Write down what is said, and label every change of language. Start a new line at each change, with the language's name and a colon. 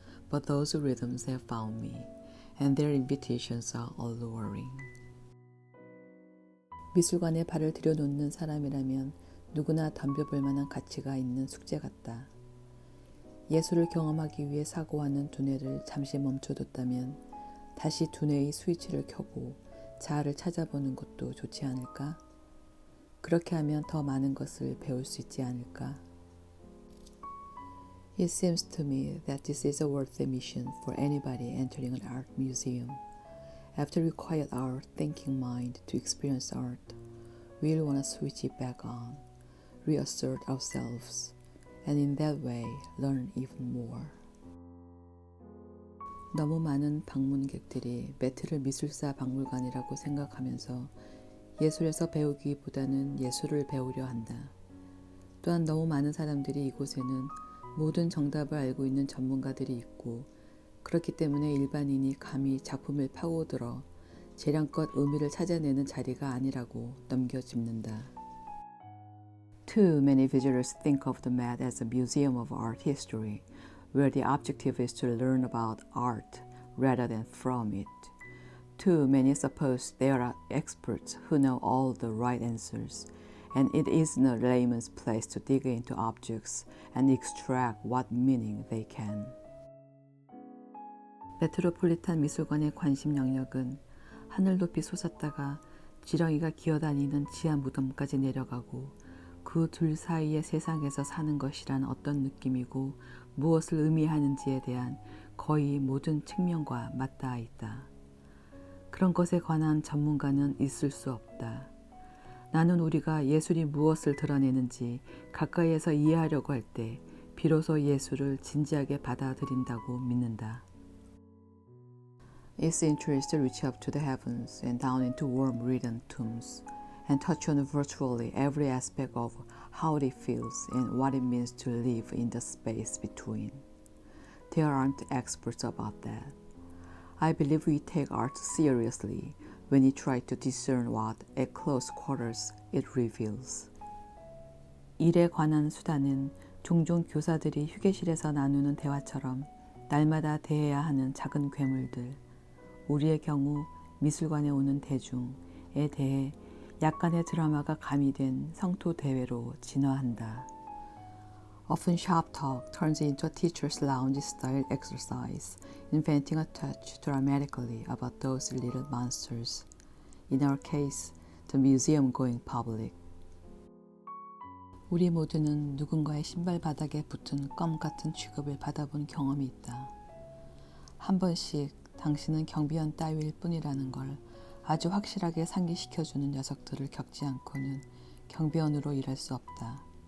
English: But those rhythms have found me, and their invitations are alluring.
Korean: 미술관에 발을 들여놓는 사람이라면 누구나 덤벼볼 만한 가치가 있는 숙제 같다. 예술을 경험하기 위해 사고하는 두뇌를 잠시 멈춰뒀다면 다시 두뇌의 스위치를 켜고 자아를 찾아보는 것도 좋지 않을까? 그렇게 하면 더 많은 것을 배울 수 있지 않을까?
English: It seems to me that this is a worthy mission for anybody entering an art museum. After we quiet our thinking mind to experience art, we'll want to switch it back on, reassert ourselves, and in that way learn even more.
Korean: 너무 많은 방문객들이 메트를 미술사 박물관이라고 생각하면서 예술에서 배우기보다는 예술을 배우려 한다. 또한 너무 많은 사람들이 이곳에는 모든 정답을 알고 있는 전문가들이 있고 그렇기 때문에 일반인이 감히 작품을 파고들어 재량껏 의미를 찾아내는 자리가 아니라고 넘겨짚는다.
English: Too many visitors think of the Met as a museum of art history, where the objective is to learn about art rather than from it. Too many suppose there are experts who know all the right answers, and it isn't a layman's place to dig into objects and extract what meaning they can.
Korean: 메트로폴리탄 미술관의 관심 영역은 하늘 높이 솟았다가 지렁이가 기어다니는 지하 무덤까지 내려가고 그 둘 사이의 세상에서 사는 것이란 어떤 느낌이고 무엇을 의미하는지에 대한 거의 모든 측면과 맞닿아 있다. 그런 것에 관한 전문가는 있을 수 없다. 나는 우리가 예술이 무엇을 드러내는지 가까이에서 이해하려고 할 때 비로소 예술을 진지하게 받아들인다고 믿는다.
English: Its interests reach up to the heavens and down into worm-ridden tombs and touch on virtually every aspect of how it feels and what it means to live in the space between. There aren't experts about that. I believe we take art seriously when we try to discern what, at close quarters, it reveals.
Korean: 일에 관한 수다는 종종 교사들이 휴게실에서 나누는 대화처럼 날마다 대해야 하는 작은 괴물들, 우리의 경우 미술관에 오는 대중에 대해 약간의 드라마가 가미된 성토 대회로 진화한다.
English: Often sharp talk turns into a teacher's lounge-style exercise, inventing a touch dramatically about those little monsters. In our case, the museum-going public.
Korean: 우리 모두는 누군가의 신발 바닥에 붙은 껌 같은 취급을 받아본 경험이 있다. 한 번씩 당신은 경비원 따위일 뿐이라는 걸 아주 확실하게 상기시켜주는 녀석들을 겪지 않고는 경비원으로 일할 수 없다.